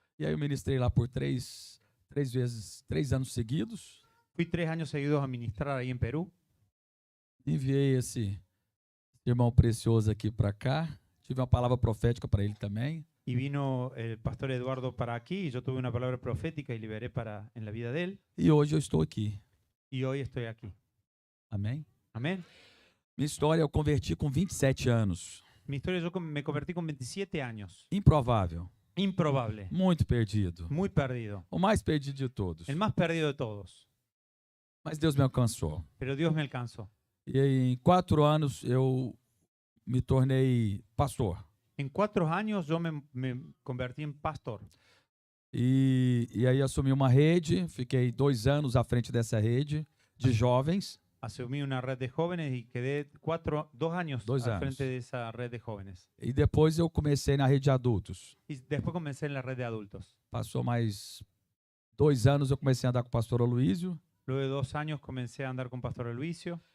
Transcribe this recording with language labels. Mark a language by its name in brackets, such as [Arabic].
[Portuguese] E aí eu ministrei lá por 3 anos seguidos. [Spanish] Fui 3 años seguidos a ministrar ahí en Perú. [Portuguese] Enviei esse irmão precioso aqui para cá. Tive uma palavra profética para ele também. [Spanish] Y vino el pastor Eduardo para aquí y yo tuve una palabra profética y liberé en la vida de él. [Portuguese] E hoje eu estou aqui. [Spanish] Y hoy estoy aquí. [Portuguese] Amém? [Spanish] Amén. [Portuguese] Minha história eu converti com 27 anos. [Spanish] Mi historia, yo me convertí con 27 años. [Portuguese] Improvável. [Spanish] Improbable. [Portuguese] Muito perdido. [Spanish] Muy perdido. [Portuguese] O mais perdido de todos. [Spanish] El más perdido de todos. [Portuguese] Mas Deus me alcançou. [Spanish] Pero Dios me alcanzó. [Portuguese] E aí, em 4 anos eu me tornei pastor. [Spanish] En 4 años yo me convertí en pastor. [Portuguese] E aí assumi uma rede, fiquei 2 anos à frente dessa rede de jovens. [Spanish] Asumí una red de jóvenes y quedé 2 años al frente de esa red de jóvenes. [Portuguese] E depois eu comecei na rede de adultos. [Spanish] Y después comencé en la red de adultos. [Portuguese] Passou mais 2 anos, eu comecei a andar com o pastor Aloísio. [Spanish] Luego de 2 años comencé a andar con pastor Aloísio.